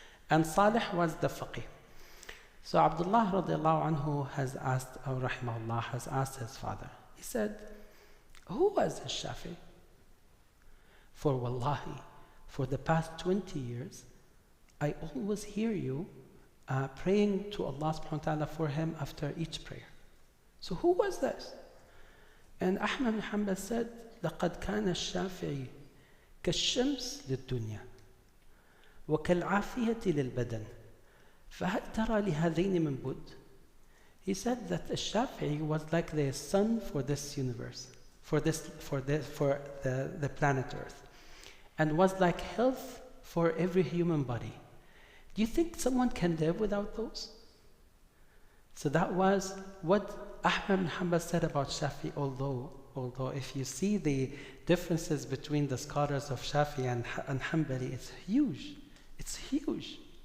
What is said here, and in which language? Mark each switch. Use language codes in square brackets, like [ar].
[en] And Salih was the faqih. So Abdullah radiallahu anhu has asked his father. He said, who was al-Shafi? For wallahi, for the past 20 years, I always hear you praying to Allah subhanahu wa ta'ala for him after each prayer. So who was this? And Ahmad bin Hanbal said, [ar] لَقَدْ كَانَ الشَّافِعِي كَالشَّمْسِ لِلدُّنْيَا وَكَالْعَافِيَةِ لِلْبَدَنِ فَهَلْ تَرَى لِهَذَيْنِ مِنْ بُدٍّ. [en] He said that Shafi'i was like the sun for this universe, for the planet Earth, and was like health for every human body. Do you think someone can live without those? So that was what Ahmad bin Hanbal said about Shafi'i, although if you see the differences between the scholars of Shafi'i and Hanbali, it's huge. It's huge.